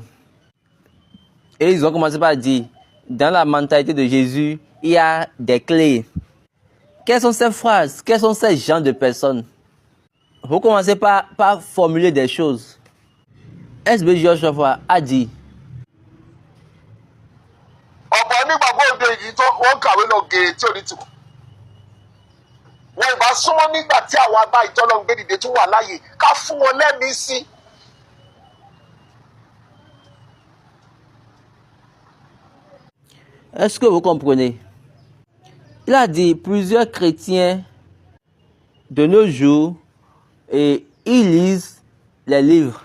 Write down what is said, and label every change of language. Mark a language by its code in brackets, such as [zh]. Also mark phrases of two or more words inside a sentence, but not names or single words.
[fr] Et ils ont commencé par dire, dans la mentalité de Jésus, il y a des clés. Quelles sont ces phrases? Quels sont ces genres de personnes? Vous commencez par formuler des choses. SB Joshua a dit, [yo] wọ́n ìbá súnmọ́ nígbà tí àwọn àgbà ìtọ́lọ́ ń gbé dìde tún wà láàyè ká fún wọn lẹ́mìí sí. [fr] Est-ce que vous comprenez? Il a dit plusieurs chrétiens de nos jours et ils lisent les livres.